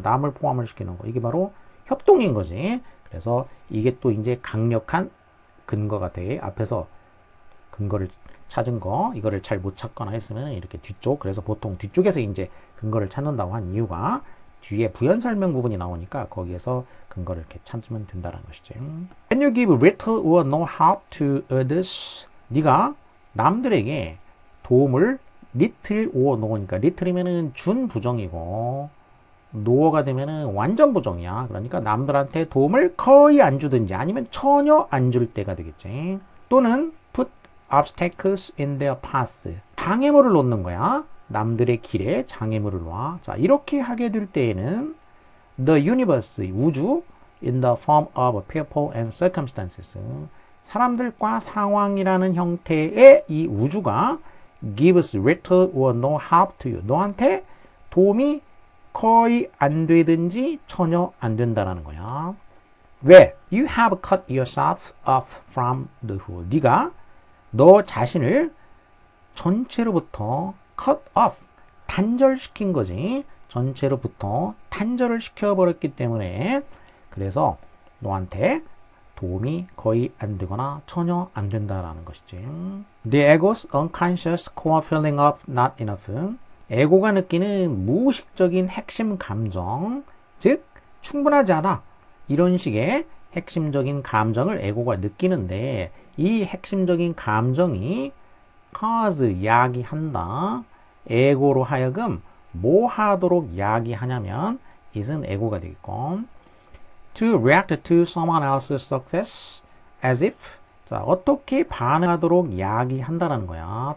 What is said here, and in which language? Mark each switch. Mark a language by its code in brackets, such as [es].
[ko] 남을 포함을 시키는 거. 이게 바로 협동인 거지. 그래서 이게 또 이제 강력한 근거가 돼. 앞에서 근거를 찾은 거, 이거를 잘 못 찾거나 했으면 이렇게 뒤쪽, 그래서 보통 뒤쪽에서 이제 근거를 찾는다고 한 이유가 뒤에 부연 설명 부분이 나오니까 거기에서 근거를 이렇게 찾으면 된다는 것이지. [en] When you give little or no help to others, [ko] 네가 남들에게 도움을 little or no니까 little이면은 준 부정이고 no가 되면은 완전 부정이야. 그러니까 남들한테 도움을 거의 안 주든지 아니면 전혀 안 줄 때가 되겠지. 또는 [en] put obstacles in their path. [ko] 장애물을 놓는 거야. 남들의 길에 장애물을 놔. 자, 이렇게 하게 될 때에는 [en] the universe, [ko] 우주, [en] in the form of people and circumstances. [ko] 사람들과 상황이라는 형태의 이 우주가 [en] gives little or no help to you. [ko] 너한테 도움이 거의 안 되든지 전혀 안 된다라는 거야. 왜? [en] You have cut yourself off from the whole. [ko] 네가 너 자신을 전체로부터 cut off, 단절시킨 거지. 전체로부터 단절을 시켜버렸기 때문에 그래서 너한테 도움이 거의 안 되거나 전혀 안 된다라는 것이지. [en] The ego's unconscious core feeling of not enough. [ko] 에고가 느끼는 무의식적인 핵심 감정, 즉 충분하지 않아. 이런 식의 핵심적인 감정을 에고가 느끼는데 이 핵심적인 감정이 cause, 야기한다. 에고로 하여금 뭐 하도록 야기하냐면 is은 에고가 되겠고 [en] to react to someone else's success as if [ko] 자, 어떻게 반응하도록 야기한다는 거야.